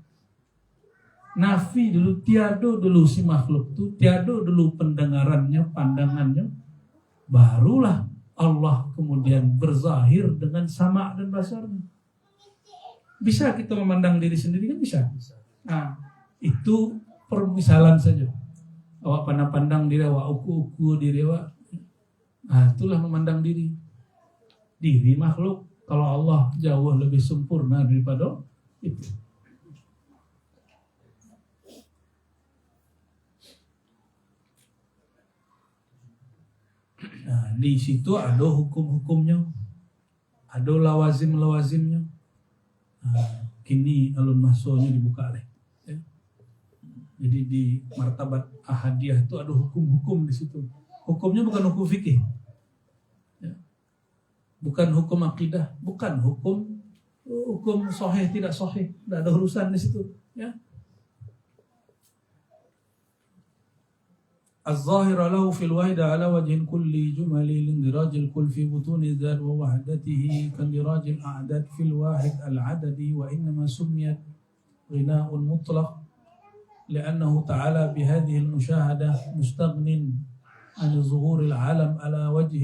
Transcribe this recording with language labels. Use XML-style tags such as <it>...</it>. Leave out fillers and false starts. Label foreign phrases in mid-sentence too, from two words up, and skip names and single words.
<id>Nafi dulu, tiada dulu si makhluk itu, tiada dulu pendengarannya, pandangannya. Barulah Allah kemudian berzahir dengan sama' dan basarnya. Bisa kita memandang diri sendiri kan bisa. Nah, itu permisalan saja.</id> <min>Awak pandang diri, awak uku diri awak.</min> <id>Nah, itulah memandang diri. Diri makhluk. Kalau Allah jauh lebih sempurna daripada itu. Nah, di situ ada hukum-hukumnya, ada lawazim-lawazimnya.</id> <min>Nah, kini alun masuknya dibuka leh.</min> <id>Ya. Jadi di martabat ahadiyah itu ada hukum-hukum di situ. Hukumnya bukan hukum fikih, ya. Bukan hukum akidah, bukan hukum sahih tidak sahih, tidak ada urusan di situ. Ya.</id> <ar>الظاهر له في الواحد على وجه كل جمل لاندراج الكل في بطون الذات ووحدته كاندراج الأعداد في الواحد العددي وإنما سميت غناء مطلق لأنه تعالى بهذه المشاهدة مستغن عن ظهور العالم على وجه</ar>